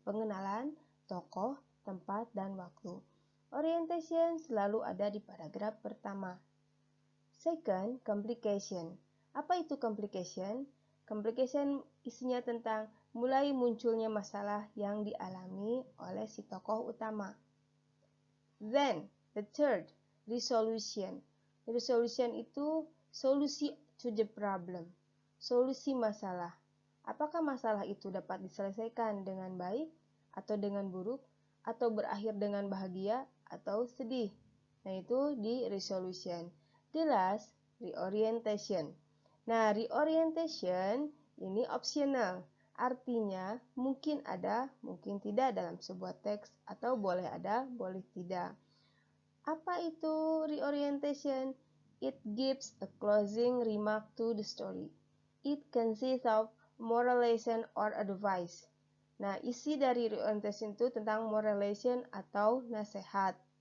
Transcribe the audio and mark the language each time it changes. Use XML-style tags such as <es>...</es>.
<id>Pengenalan tokoh, tempat, dan waktu. Orientation selalu ada di paragraf pertama.</id> <en>Second, complication.</en> <id>Apa itu</id> <en>complication?</en> <id>Complication isinya tentang mulai munculnya masalah yang dialami oleh si tokoh utama.</id> <en>Then, the third, resolution.</en> <id>Resolution itu solusi</id> <en>to the problem,</en> <id>solusi masalah. Apakah masalah itu dapat diselesaikan dengan baik atau dengan buruk, atau berakhir dengan bahagia atau sedih? Nah, itu di resolution.</id> <en>The last,</en> <id>reorientation. Nah, reorientation ini optional. Artinya mungkin ada, mungkin tidak dalam sebuah teks, atau boleh ada, boleh tidak. Apa itu reorientation?</id> <en>It gives a closing remark to the story. It consists of moral lesson or advice.</en> <id>Nah, isi dari reorientation itu tentang moral lesson atau nasihat.</id>